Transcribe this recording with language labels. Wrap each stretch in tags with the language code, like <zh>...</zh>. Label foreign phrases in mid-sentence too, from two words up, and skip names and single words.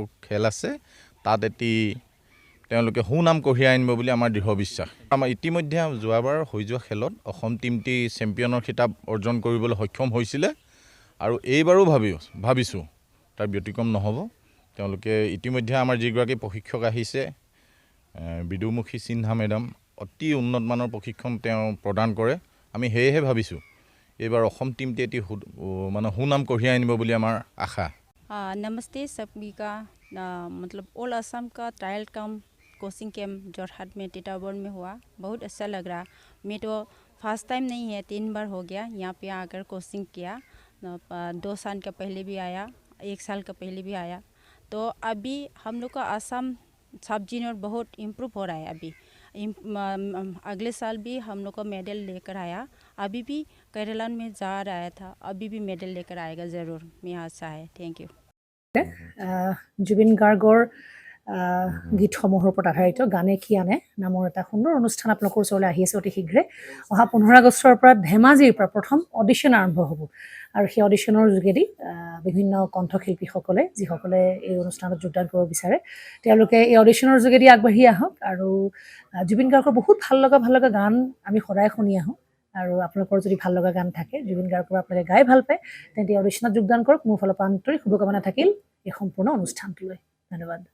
<as>খেল আছে তাত এটি তেওঁলোকে সুনাম কঢ়িয়াই আনিব বুলি আমাৰ দৃঢ় বিশ্বাস আমাৰ ইতিমধ্যে যোৱাবাৰ হৈ যোৱা খেলত অসম টিমটি চেম্পিয়নৰ খিতাপ অৰ্জন কৰিবলৈ সক্ষম হৈছিল আৰু এইবাৰো ভাবিছো তাৰ ব্যতিক্ৰম নহব তেওঁলোকে ইতিমধ্যে আমাৰ যিগৰাকী প্ৰশিক্ষক আহিছে বিদুমুখী সিনহা মেডাম অতি উন্নত মানৰ প্ৰশিক্ষণ তেওঁ প্ৰদান কৰে আমি হেহে ভাবিছো এইবাৰ অসম টিমটি এটি মানে সুনাম কঢ়িয়াই আনিব বুলি আমাৰ আশা</as> <hi>नमस्ते सभी का मतलब ऑल असम का</hi> <en>trial cum coaching camp</en> <hi>जोरहाट में टिटावर में हुआ बहुत अच्छा लग रहा मैं तो</hi> <en>first time</en> <hi>नहीं है 3 बार हो गया यहाँ पे आकर कोचिंग किया 2 साल का पहले भी आया 1 साल का पहले भी आया तो अभी हम लोग का असम</hi> <en>sub junior</en> <hi>बहुत इम्प्रूव हो रहा है अभी अगले साल भी हम लोग को मेडल लेकर आया अभी भी केरला में जा रहा था अभी भी मेडल लेकर आएगा ज़रूर मेरा आशा है</hi> <en>thank you</en> <as>জুবিন গাৰ্গৰ গীতসমূহৰ ওপৰত আধাৰিত গানে কি আনে নামৰ এটা সুন্দৰ অনুষ্ঠান আপোনালোকৰ ওচৰলৈ আহি আছে অতি শীঘ্ৰে অহা 15 আগষ্টৰ পৰা ধেমাজিৰ পৰা প্ৰথম অডিশ্যন আৰম্ভ হ'ব আৰু সেই অডিশ্যনৰ যোগেদি বিভিন্ন কণ্ঠশিল্পীসকলে যিসকলে এই অনুষ্ঠানত যোগদান কৰিব বিচাৰে তেওঁলোকে এই অডিশ্যনৰ যোগেদি আগবাঢ়ি আহক আৰু জুবিন গাৰ্গৰ বহুত ভাল লগা গান আমি সদায় শুনি আহোঁ আৰু আপোনালোকৰ যদি ভাল লগা গান থাকে জুবিন গাৰ্গৰ আপোনালোকে গাই ভাল পায় তেন্তে অডিশ্যনত যোগদান কৰক মোৰ ফালৰ পৰা আন্তৰিক শুভকামনা থাকিল এই সম্পূৰ্ণ অনুষ্ঠানটোলৈ ধন্যবাদ</as>